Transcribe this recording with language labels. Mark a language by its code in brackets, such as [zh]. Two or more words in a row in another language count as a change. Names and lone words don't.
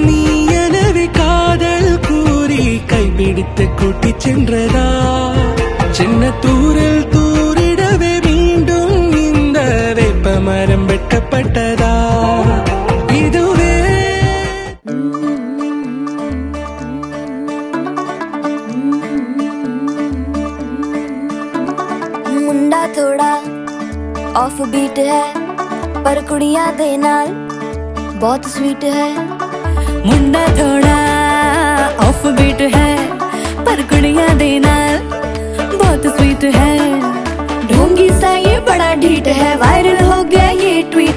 [ta] நீ எனவே காதல் கூறி கைப்பிடித்து கூட்டிச் சென்றதா சின்ன தூரல் தூரிடவே மீண்டும் இந்த வேப்ப மரம் வெட்கப்பட்டதா இதுவே [hi] मुंडा थोड़ा [en] off beat [hi] है पर [pa] ਕੁੜੀਆਂ ਦੇ ਨਾਲ [hi] बहुत स्वीट है मुंडा थोड़ा [en] off beat [hi] है पर [pa] ਕੁੜੀਆਂ ਦੇ ਨਾਲ [hi] बहुत स्वीट है ढोंगी सा ये बड़ा ढीठ है वायरल हो गया ये ट्वीट